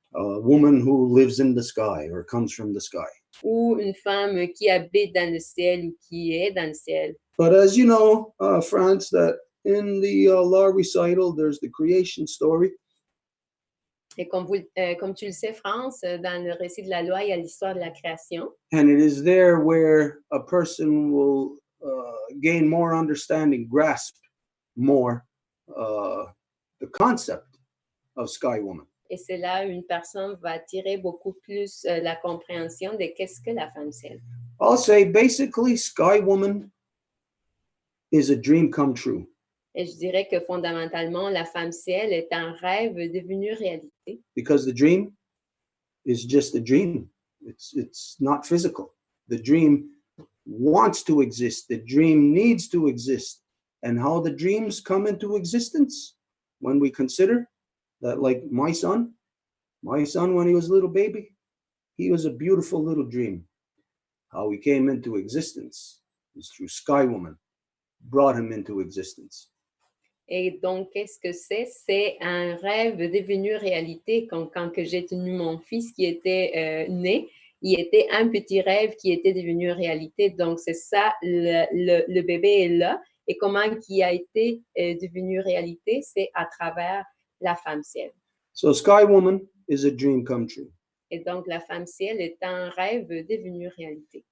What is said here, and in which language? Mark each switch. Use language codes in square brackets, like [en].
[en] A woman who lives in the sky or comes from the sky. [fr] Ou une femme qui habite dans le ciel ou qui est dans le ciel. [en] But as you know, France, that in the law recital, there's the creation story. [fr] Et comme tu le sais, France, dans le récit de la loi, il y a l'histoire de la création. [en] And it is there where a person will gain more understanding, grasp more the concept of Sky Woman. [fr] Et c'est là où une personne va tirer beaucoup plus la compréhension de qu'est-ce que la femme ciel. [en] I'll say basically Sky Woman is a dream come true. [fr] Et je dirais que fondamentalement, la femme ciel est un rêve devenu réalité. [en] Because the dream is just a dream. It's not physical. The dream wants to exist. The dream needs to exist. And how the dreams come into existence, when we consider that, like my son, when he was a little baby, he was a beautiful little dream. How he came into existence is through Sky Woman, brought him into existence. [fr] Et donc, qu'est-ce que c'est? C'est un rêve devenu réalité. Quand que j'ai tenu mon fils qui était né, il était un petit rêve qui était devenu réalité. Donc, c'est ça, le bébé est là. et comment qui a été devenu réalité, c'est à travers la femme ciel. [en] So Sky Woman is a dream come true. [fr] Et donc, la femme ciel est un rêve devenu réalité.